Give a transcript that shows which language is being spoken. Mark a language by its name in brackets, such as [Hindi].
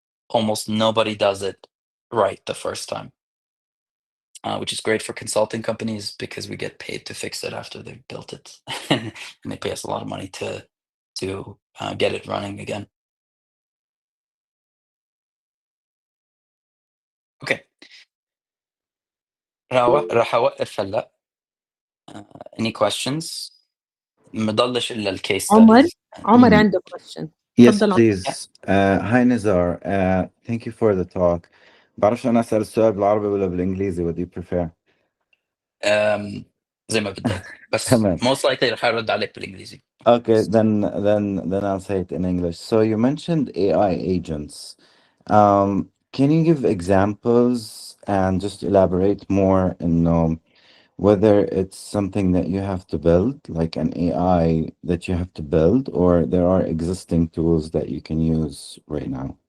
[English] Almost nobody does it right the first time. Which is great for consulting companies because we get paid to fix it after they've built it, and they pay us a lot of money to get it running again. Okay, [Arabic] راح أوقف هلأ. [English] Any questions؟ [Arabic] مضلش إلا الcase عمر [English] studies. [Arabic] عمر Y- عنده question. [English] Yes, [Arabic] اتفضل عمر. [English] Yeah. please. Hi, Nizar. Thank you for the talk. [Arabic] بعرفش أنا أسأل السؤال بالعربي ولا بالإنجليزي. [English] What do you prefer? [Arabic] زي ما بدك، بس تمام. [English] most likely [Arabic] رح أرد عليك بالإنجليزي. [English] Okay, then I'll say it in English. So you mentioned AI agents. Can you give examples and just elaborate more in whether it's something that you have to build, like an AI that you have to build, or there are existing tools that you can use right now?